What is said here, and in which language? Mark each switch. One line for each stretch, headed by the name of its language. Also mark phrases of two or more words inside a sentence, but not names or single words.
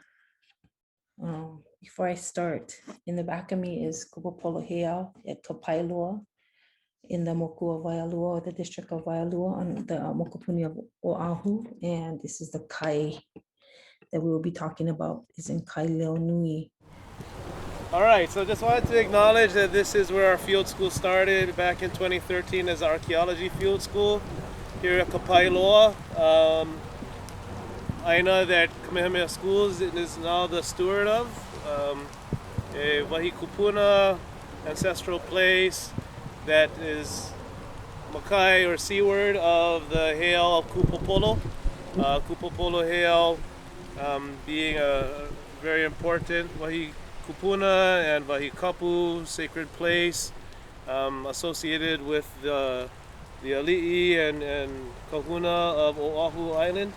English: Before I start, in the back of me is Kupopolo Heiau at Waialua in the moku of Waialua, or the district of Waialua on the mokupuni of Oahu. And this is the kai that we will be talking about, is in Kai Leo Nui. All right, so just wanted to acknowledge that this is where our field school started back in 2013 as archaeology field school here at Kapailoa. ʻāina that Kamehameha Schools is now the steward of. A
Hawaiian: wahi kūpuna
English: ancestral place that is makai or seaward of the heiau of Kupopolo. Kupopolo heiau being a very important
Hawaiian: wahi kūpuna
English: and
Hawaiian: wahi kapu
English: sacred place associated with the ali'i and kahuna of Oahu Island.